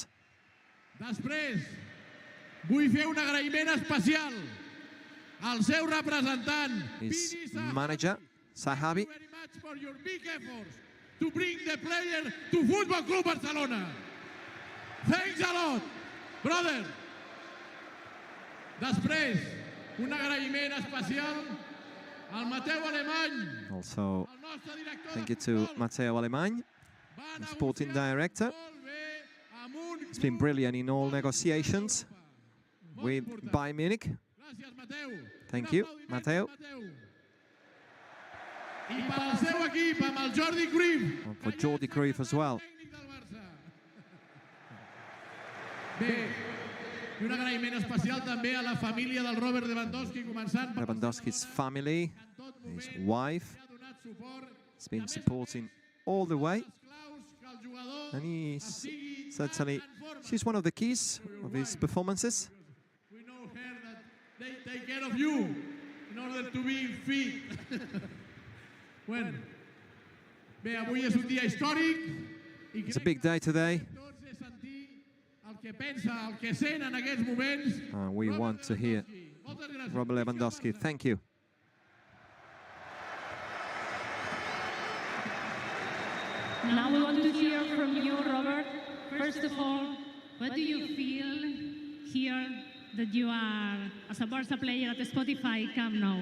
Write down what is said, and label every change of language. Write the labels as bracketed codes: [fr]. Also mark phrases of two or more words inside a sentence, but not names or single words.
[ca] Després, vull fer un agraïment especial al seu representant, [en] His Vini Zaha. manager, Sahabi, Thank you very much for your big efforts to bring the player to Football Club Barcelona. Thanks a lot, brother. [ca] Després, un agraïment especial al Mateu Alemany, [en] also [ca] el nostre director [en] thank [ca] de [en] you to [ca] futbol. Matteo Alemany, Va [en] the sporting [ca] negociar [en] director. [ca] molt bé amb un [en] He's been [ca] club [en] brilliant in all negotiations [ca] molt [en] with [ca] important. [en] Bayern Munich. [ca] Gràcies, Mateu. [en] Thank [ca] Un [en] you, [ca] aplaudiment [en] Mateu. [ca] per Mateu. I pel seu equip, amb el Jordi Cruyff. [en] And for Jordi Cruyff as well. [ca] Tècnic del Barça. Bé, i un agraïment especial també a la família del Robert Lewandowski, començant per [en] Lewandowski's family, [ca] tot [en] his [ca] moment [en] wife, [ca] que ha donat suport. [en] has been supporting all the way. [ca] Les claus que el jugador [en] and he's certainly, she's one of the keys of his performances. We know her that they take care of you in order to be fit. [ca] Bueno, bé, avui és un dia històric. [en] It's a big day today. [ca] El que pensa, el que sent en aquests moments. [en] We want to hear Robert Lewandowski. Thank you. Now we want to hear from you, Robert. First of all, what do you feel here that you are, as a Barça player at the Spotify Camp Nou?